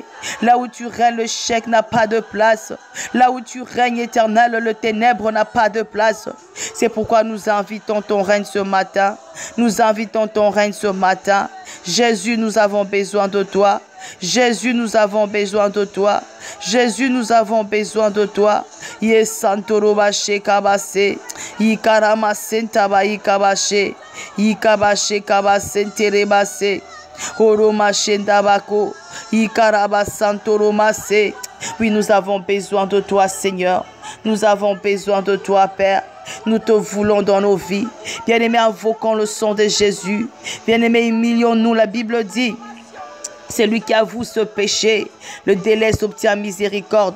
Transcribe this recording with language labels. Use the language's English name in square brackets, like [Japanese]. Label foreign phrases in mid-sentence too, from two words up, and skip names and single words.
[French] Là où tu règnes, le chèque n'a pas de place. Là où tu règnes, éternel, le ténèbre n'a pas de place. C'est pourquoi nous invitons ton règne ce matin. Nous invitons ton règne ce matin. Jésus, nous avons besoin de toi. Jésus, nous avons besoin de toi. Jésus, nous avons besoin de toi. Yes, Santorobache Kabase. Ikarama Sentaba Ikabache. Ikabache Kabasenterebase. Oroma Shendabako. Ikaraba Santoromase. Oui, nous avons besoin de toi, Seigneur. Nous avons besoin de toi, Père. Nous te voulons dans nos vies. Bien-aimés, invoquons le sang de Jésus. Bien-aimés, humilions-nous. La Bible dit: celui qui avoue ce péché, le délaisse obtient miséricorde.